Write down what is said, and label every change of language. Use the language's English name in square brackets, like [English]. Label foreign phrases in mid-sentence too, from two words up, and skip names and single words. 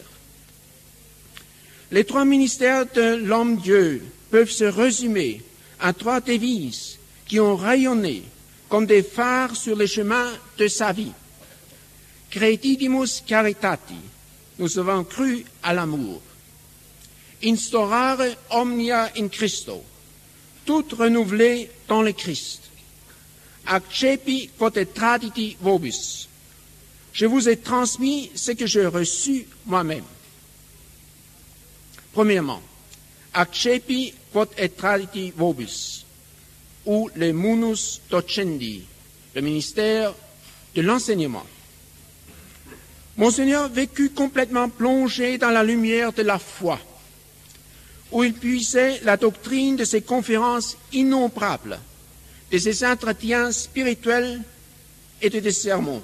[French] Les 3 ministères de l'homme-Dieu peuvent se résumer en 3 devises qui ont rayonné comme des phares sur les chemins de sa vie. [Latin] Credidimus caritati, [French] nous avons cru à l'amour. [Latin] Instaurare omnia in Christo, [French] tout renouvelé dans le Christ. [Latin] Accepi quod et traditi vobis, [French] je vous ai transmis ce que j'ai reçu moi-même. Premièrement, [Latin] accepi quod et traditi vobis, [French] ou le [Latin] munus docendi, [French] le ministère de l'enseignement. Monseigneur vécut complètement plongé dans la lumière de la foi, où il puisait la doctrine de ses conférences innombrables, de ses entretiens spirituels et de ses sermons.